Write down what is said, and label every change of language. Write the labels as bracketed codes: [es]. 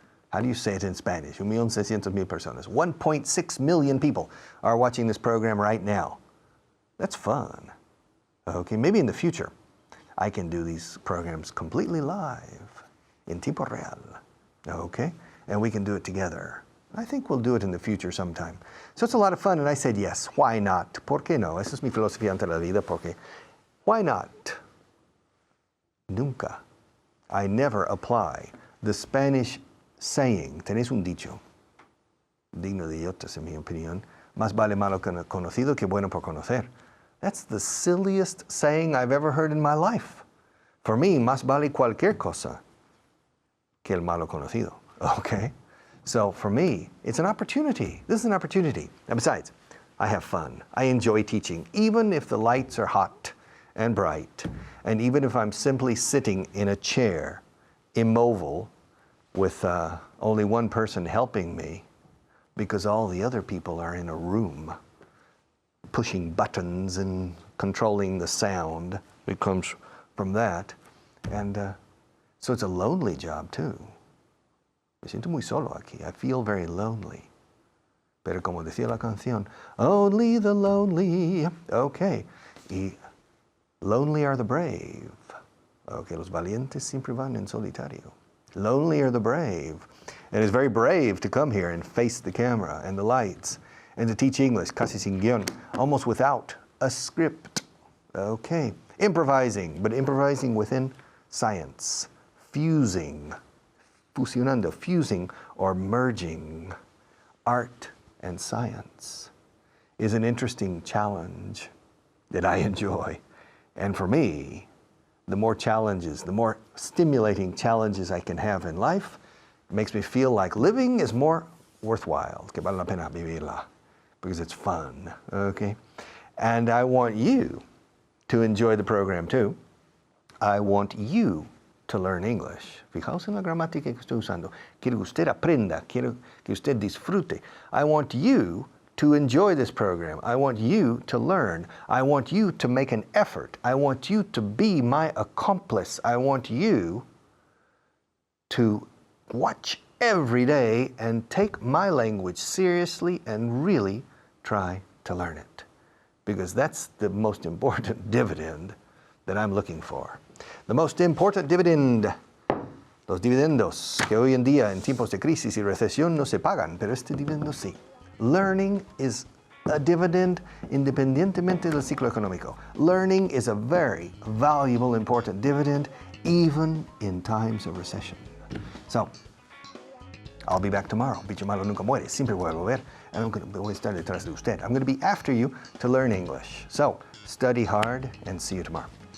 [en] How do you say it in Spanish? 1,600,000 personas. 1.6 million people are watching this program right now. That's fun. Okay, maybe in the future, I can do these programs completely live, in [es] tiempo real, [en] okay? And we can do it together. I think we'll do it in the future sometime. So it's a lot of fun, and I said yes, why not? [es] ¿Por qué no? Esa es mi filosofía ante la vida, porque [en] why not? [es] Nunca. [en] I never apply the Spanish saying, [es] tenés un dicho, digno de idiotas en mi opinión, más vale malo conocido que bueno por conocer. [en] That's the silliest saying I've ever heard in my life. [es] For me, más vale cualquier cosa que el malo conocido, okay? [en] So for me, it's an opportunity. This is an opportunity. And besides, I have fun. I enjoy teaching, even if the lights are hot and bright, and even if I'm simply sitting in a chair, immobile, with only one person helping me, because all the other people are in a room, pushing buttons and controlling the sound that comes from that. And so it's a lonely job too. [es] Me siento muy solo aquí. [en] I feel very lonely. [es] Pero como decía la canción, [en] only the lonely. [es] Okay. Y [en] lonely are the brave. [es] Okay, los valientes siempre van en solitario. [en] Lonely are the brave. And it's very brave to come here and face the camera and the lights and to teach English, [es] casi sin guión, [en] almost without a script. Okay. Improvising, but improvising within science. Fusing. [es] Fusionando, [en] fusing or merging art and science is an interesting challenge that I enjoy. And for me, the more challenges, the more stimulating challenges I can have in life, it makes me feel like living is more worthwhile, [es] que vale la pena vivirla, [en] because it's fun, okay? And I want you to enjoy the program too. I want you to learn English. [es] Fijaos en la gramática que estoy usando. Quiero que usted aprenda, quiero que usted disfrute. [en] I want you to enjoy this program. I want you to learn. I want you to make an effort. I want you to be my accomplice. I want you to watch every day and take my language seriously and really try to learn it. Because that's the most important dividend that I'm looking for. The most important dividend, [es] los dividendos que hoy en día en tiempos de crisis y recesión no se pagan, pero este dividendo sí. [en] Learning is a dividend [es] independientemente del ciclo económico. [en] Learning is a very valuable, important dividend even in times of recession. So, I'll be back tomorrow. [es] Bicho malo nunca muere. Siempre voy a volver. Voy a estar detrás de usted. [en] I'm going to be after you to learn English. So, study hard and see you tomorrow.